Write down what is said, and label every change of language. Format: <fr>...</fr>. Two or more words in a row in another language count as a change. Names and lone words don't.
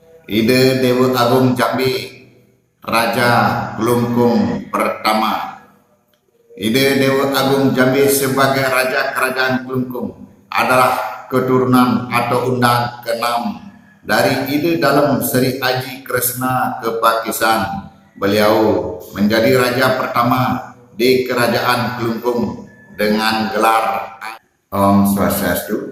<id>Ide Dewa Agung Jambi, Raja Kelungkung pertama. Ide Dewa Agung Jambi sebagai Raja Kerajaan Kelungkung adalah keturunan atau undang ke-6 dari Ide Dalem Sri Aji Kresna Kepakisan. Beliau menjadi raja pertama di Kerajaan Kelungkung dengan gelar</id> <ban>Om Swastiastu.</ban>